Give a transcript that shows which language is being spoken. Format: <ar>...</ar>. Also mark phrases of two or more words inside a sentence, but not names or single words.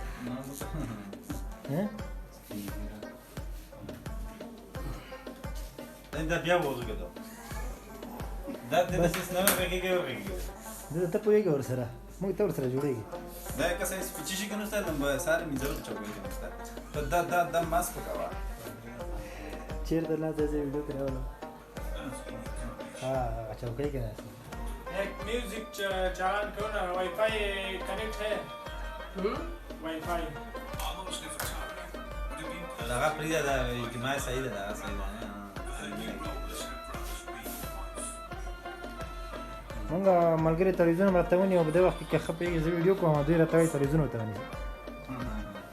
<ps>ته پوهېږې ورسره، موږ ته ورسره جوړېږي. چېرته نه ځې ویډیو کې راولم. چوکۍ کې ناست</ps> <ur>ایک میوزک چالان کرو نا,</ur> <en>wifi connect</en> <ur>ہے? वाईफाई</ur> <ps>لغا پریده دا اجتماع صحیح ده دا صحیح ده. موږ ملګري تلویزیون راته ونیو، په دې وخت کې ښه پوهېږي زه ویډیو کوم او دوی راته وایي تلویزیون ورته ونیسه.</ps>